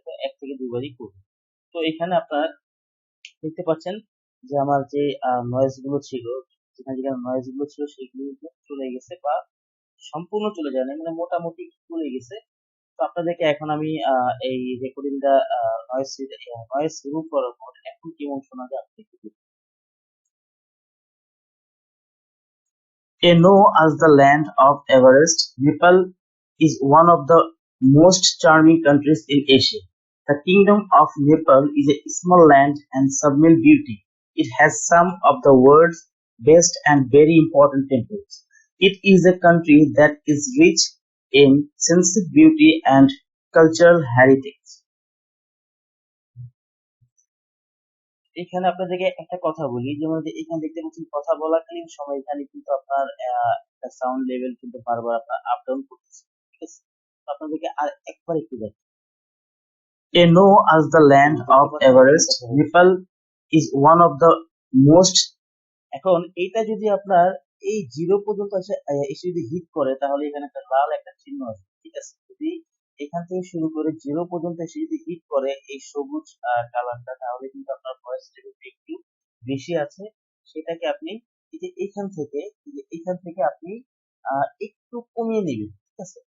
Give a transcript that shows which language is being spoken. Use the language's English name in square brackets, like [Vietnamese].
[Bangla] তো এক থেকে দুবারই করবেন। তো এখানে আপনার দেখতে পাচ্ছেন যে আমার যে নয়েজ গুলো ছিল, যেখানে যেখানে নয়েজ গুলো ছিল সেগুলো কিন্তু চলে গেছে, বা সম্পূর্ণ চলে যায় না, মানে মোটামুটি চলে গেছে। তো আপনাদেরকে এখন আমি এই রেকর্ডিংটা নয়েজ নয়েজ রিমুভ করার পর এখন কেমন শোনা যায় আপনি একটু দেখুন। [English] Know as the land of Everest, Nepal is one of the most charming countries in Asia. The Kingdom of Nepal is a small land and subtle beauty. It has some of the world's best and very important temples. It is a country that is rich in sensitive beauty and cultural heritage. [Bangla] এখানে আপনাদেরকে একটা কথা বলি, যেমন যে এখানে দেখতে পাচ্ছেন কথা বলাকালীন সময় এখানে কিন্তু আপনার একটা সাউন্ড লেভেল কিন্তু বারবার আপনার আপ ডাউন করতেছে, ঠিক আছে? তো আপনাদেরকে আর একবার একটু দেখেন। [English] Know as the land of Everest, Nepal is one of the most. [Bangla] এখন এইটা যদি আপনার এই জিরো পর্যন্ত এসে যদি হিট করে, তাহলে এখানে একটা লাল একটা চিহ্ন আছে, ঠিক আছে? যদি এখান থেকে শুরু করে জিরো পর্যন্ত এসে যদি হিট করে এই সবুজ কালারটা, তাহলে কিন্তু আপনার ভয়েস লেভেলটা একটু বেশি আছে। সেটাকে আপনি এই যে এখান থেকে আপনি একটু কমিয়ে নেবেন, ঠিক আছে?